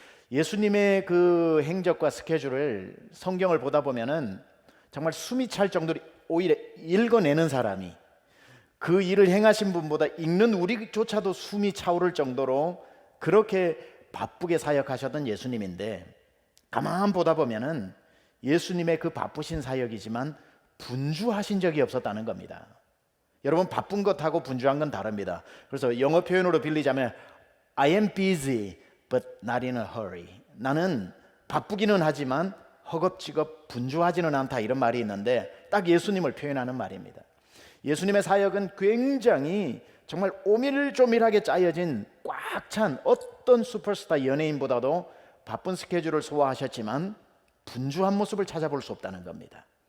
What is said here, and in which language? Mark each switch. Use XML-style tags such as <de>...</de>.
<ko>예수님의 그 행적과 스케줄을 성경을 보다 보면은 정말 숨이 찰 정도로 오히려 읽어내는 사람이 그 일을 행하신 분보다 읽는 우리조차도 숨이 차오를 정도로 그렇게 바쁘게 사역하셨던 예수님인데 가만 보다 보면은 예수님의 그 바쁘신 사역이지만 분주하신 적이 없었다는 겁니다. 여러분, 바쁜 것하고 분주한 건 다릅니다. 그래서 영어 표현으로 빌리자면</ko> <en>I am busy but not in a hurry.</en> <ko>나는 바쁘기는 하지만 허겁지겁 분주하지는 않다, 이런 말이 있는데 딱 예수님을 표현하는 말입니다. 예수님의 사역은 굉장히 정말 오밀조밀하게 짜여진 꽉 찬 어떤 슈퍼스타 연예인보다도 바쁜 스케줄을 소화하셨지만 분주한 모습을 찾아볼 수 없다는 겁니다.</ko>